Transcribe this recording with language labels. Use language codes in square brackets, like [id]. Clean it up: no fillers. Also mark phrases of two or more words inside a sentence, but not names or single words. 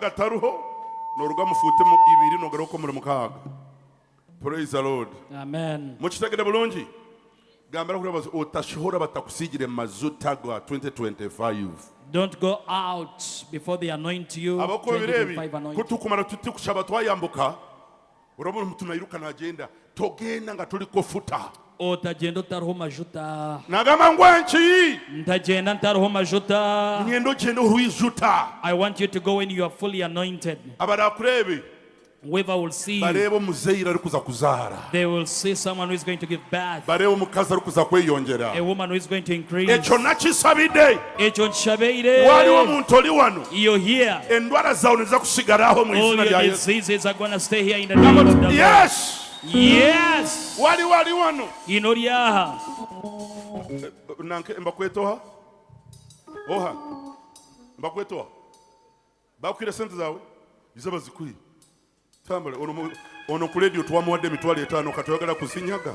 [en] Praise the Lord. Amen. Don't go out before they anoint you. 2025 anointing. [nyn] Otagenda otariho majuta. Ntagenda ntariho majuta. [en] I want you to go when you are fully anointed. Whoever will see you, they will see someone who is going to give birth, a woman who is going to increase. You're here. All your diseases are going to stay here in the name of the Lord. Yes. Yes. [lg] Tambale ono ku radio twamuwadde emitwalo 5 katoyagala kusinyaga